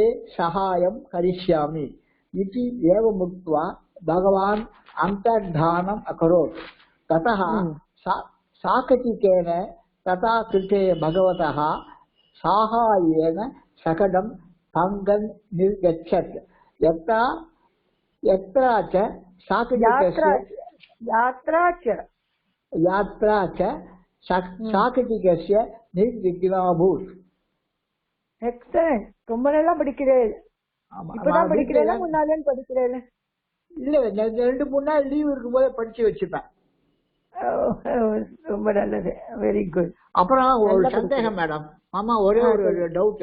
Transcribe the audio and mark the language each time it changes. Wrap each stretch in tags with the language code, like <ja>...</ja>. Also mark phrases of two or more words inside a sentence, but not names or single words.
<sa>सहायं करिष्यामि इति एवमुक्त्वा भगवान् अन्तर्धानम् अकरोत् ततः साकटिकेन तथा कृते भगवतः साहाय्येन शकटं पङ्गन् निर्गच्छत् यत्र च साकटिकस्य यात्रा च साकटिकस्य निर्विघ्नाभूत्.</sa> <ta>எக்ஸலென்ட். ரொம்ப நல்லா படிக்கிறேன். இப்பதான் படிக்கிறேன், முன்னாலே படிக்கிறேன். இல்ல 2-3 நாள் லீவ் இருக்கும் போதே படிச்சு வச்சுப்பேன். ரொம்ப நல்லது,</ta> <en>very good.</en> <ta>அப்புறம் ஒரு சந்தேகம் மேடம், ஆமா ஒரே ஒரு டவுட்.</ta>